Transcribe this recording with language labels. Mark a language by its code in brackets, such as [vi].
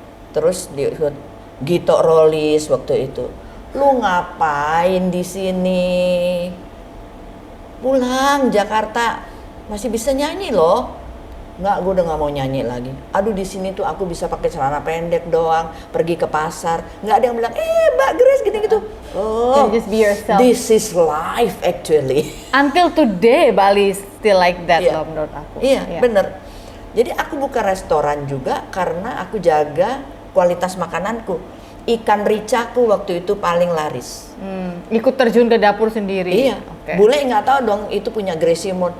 [id] Terus Gito Rolis waktu itu, lu ngapain di sini? Pulang Jakarta, masih bisa nyanyi loh. Nggak, gue udah nggak mau nyanyi lagi. Aduh, di sini tuh aku bisa pakai celana pendek doang, pergi ke pasar. Nggak ada yang bilang, Mbak Grace gini gitu. Oh, [en] just be yourself. This is life actually. Until today Bali is still like that [id] loh menurut aku. Iya, bener. Jadi aku buka restoran juga karena aku jaga kualitas makananku. Ikan ricaku waktu itu paling laris. Ikut terjun ke dapur sendiri. Iya. [en] Okay. [id] Bule nggak tahu dong itu punya Grace Simon.